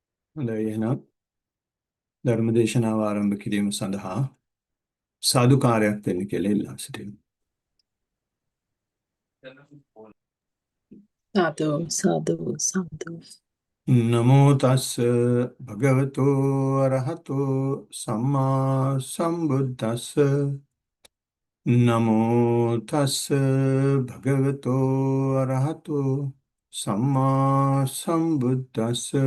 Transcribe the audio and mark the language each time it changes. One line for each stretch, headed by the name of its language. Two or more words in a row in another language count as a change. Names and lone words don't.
Sinhala: හොඳයි එහෙනම් ධර්ම දේශනාව ආරම්භ කිරීම සඳහා සාදුකාරයක් දෙන්න කියලා ඉල්ලා සිටිනවා. සාදු සාදු සාදු.
Pali: නමෝ තස්ස භගවතු අරහතෝ සම්මා සම්බුද්දස්ස. නමෝ තස්ස භගවතු අරහතෝ සම්මා සම්බුද්දස්ස.